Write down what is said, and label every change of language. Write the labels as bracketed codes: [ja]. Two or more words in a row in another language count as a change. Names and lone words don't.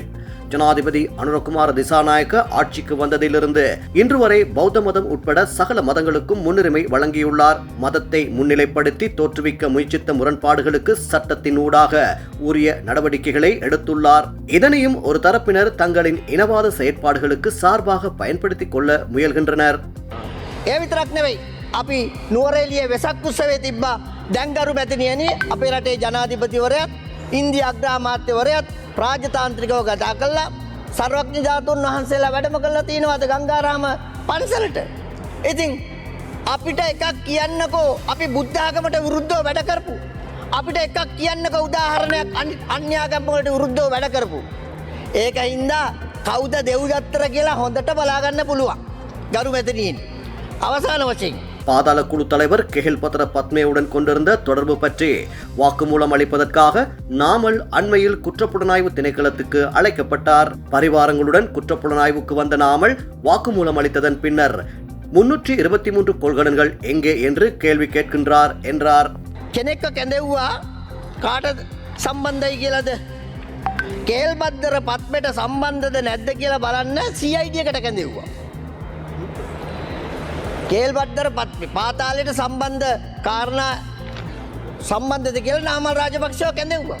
[ta] ஜனாதிபதி அனுரகுமார திசாநாயக்க ஆட்சிக்கு வந்ததிலிருந்து இன்று வரை பௌத்த மதம் உட்பட சகல மதங்களுக்கும் முன்னுரிமை வழங்கியுள்ளார். மதத்தை முன்னிலைப்படுத்தி தோற்றுவிக்க முயற்சித்த முரண்பாடுகளுக்கு சட்டத்தின் ஊடாக உரிய நடவடிக்கைகளை எடுத்துள்ளார். இதனையும் ஒரு தரப்பினர் தங்களின் இனவாத செயற்பாடுகளுக்கு சார்பாக பயன்படுத்திக் கொள்ள முயல்கின்றனர். [si] අපි නුවරඑළිය වෙසක් උත්සවයේ තිබ්බා. දැන් ගරු මැතිණියනි අපේ රටේ ජනාධිපතිවරයාත් ඉන්දියා අග්‍රාමාත්‍යවරයාත් රාජතාන්ත්‍රිකව කතා කළා. සර්වඥ ධාතුන් වහන්සේලා වැඩම කළා තියෙනවාද ගංගාරාම පන්සලට. ඉතින් අපිට එකක් කියන්නකෝ අපි බුද්ධ ආගමට විරුද්ධව වැඩ කරපු. අපිට එකක් කියන්නකෝ උදාහරණයක් අන්‍යාගම් වලට විරුද්ධව වැඩ කරපු. ඒකින්දා කවුද දෙව්දත්තර කියලා හොඳට බලා ගන්න පුළුවන්. ගරු මැතිණියනි අවසාන වශයෙන් [ta] பாதாள குழு தலைவர் கெஹில் பத்ர பத்மேவுடன் கொண்டிருந்த தொடர்பு பற்றி வாக்குமூலம் அளிப்பதற்காக நாமல் அண்மையில் குற்றப்புலனாய்வு திணைக்களத்துக்கு அழைக்கப்பட்டார். பரிவாரங்களுடன் குற்றப்புலனாய்வுக்கு வந்த நாமல் வாக்குமூலம் அளித்ததன் பின்னர் 323 கொள்கலன்கள் எங்கே என்று கேள்வி கேட்கின்றார் என்றார். [si] කෙනෙක්ව කැඳෙව්වා කාට සම්බන්ධයි කියලාද? කේල්බද්දර පත්මෙට සම්බන්ධද නැද්ද කියලා බලන්න CID එකට කැඳෙව්වා. කේල්බද්දර පාතාලයට සම්බන්ධ කාරණා සම්බන්ධද කියලා නාමල් රාජපක්ෂව කැඳෙව්වා.